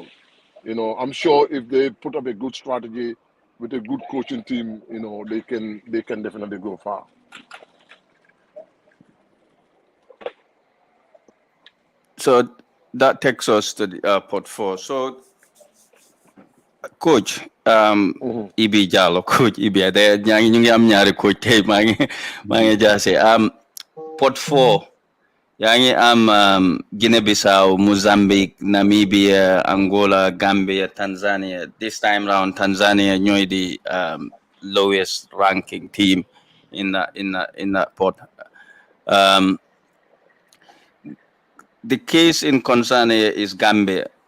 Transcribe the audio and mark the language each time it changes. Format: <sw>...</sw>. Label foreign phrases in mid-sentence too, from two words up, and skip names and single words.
<en>I'm sure if they put up a good strategy with a good coaching team, they can definitely go far. So that takes us to the pot 4. So, coach,</en> <wo>Ibi Jallo, coach Ibi, ñu ngi am ñaari coach tey maa ngi jaase pot 4. yaa ngi am Guinea-Bissau, Mozambique, Namibia, Angola, Gambia, Tanzania.</wo> <en>This time round, Tanzania ñooy the lowest ranking team in that pot. The case in concern is Gambia.</en>